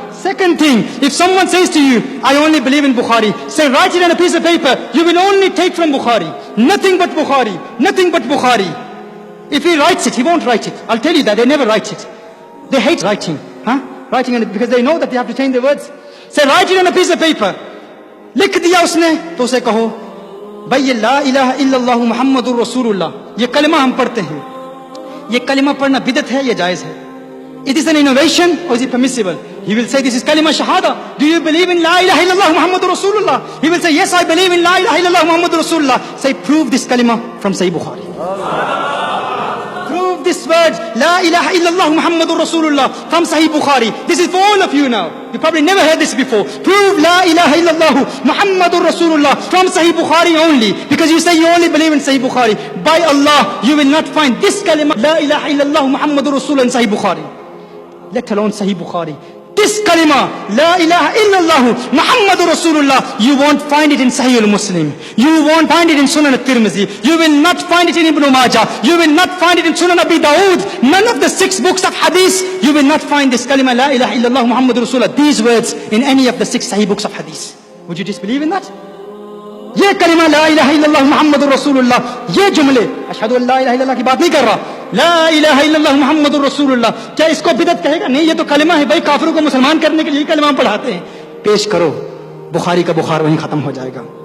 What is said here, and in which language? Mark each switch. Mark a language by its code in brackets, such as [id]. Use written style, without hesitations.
[en] Second thing, if someone says to you, I only believe in Bukhari, say write it on a piece of paper. You will only take from Bukhari. Nothing but Bukhari. Nothing but Bukhari. If he writes it, he won't write it. I'll tell you that. They never write it. They hate writing. Writing on it because they know that they have to change the words. Say write it on a piece of paper. [ur] لکھ دیا اس نے تو اسے کہو بھائی یہ لا الہ الا اللہ محمد الرسول اللہ، یہ کلمہ ہم پڑھتے ہیں، یہ کلمہ پڑھنا بدعت ہے یا جائز ہے؟ [en] It is an innovation or is it permissible? He will say this is kalima shahada. Do you believe in la ilaha illallah Muhammadur Rasulullah? He will say yes, I believe in la ilaha illallah Muhammadur Rasulullah. Say prove this kalima from Sahih Bukhari. Prove this word la ilaha illallah Muhammadur Rasulullah from Sahih Bukhari. This is for all of you now. You probably never heard this before. Prove la ilaha illallah Muhammadur Rasulullah from Sahih Bukhari only, because you say you only believe in Sahih Bukhari. By Allah, you will not find this kalima la ilaha illallah Muhammadur Rasulullah in Sahih Bukhari, let alone Sahih Bukhari. This kalima, la ilaha illallah Muhammadur Rasulullah, you won't find it in Sahih al-Muslim. You won't find it in Sunan al-Tirmidhi. You will not find it in Ibn Majah. You will not find it in Sunan Abi Dawood. None of the 6 books of hadith, you will not find this kalima, la ilaha illallah Muhammadur Rasulullah, these words in any of the 6 Sahih books of hadith. Would you disbelieve in that? [ur] یہ کلمہ لا الہ الا اللہ محمد الرسول اللہ، یہ جملے اشہد ان لا الہ الا اللہ کی بات نہیں کر رہا، لا الہ الا اللہ محمد الرسول اللہ، کیا اس کو بدعت کہے گا؟ نہیں، یہ تو کلمہ ہے بھائی، کافروں کو مسلمان کرنے کے لیے کلمہ پڑھاتے ہیں۔ پیش کرو، بخاری کا بخار وہیں ختم ہو جائے گا۔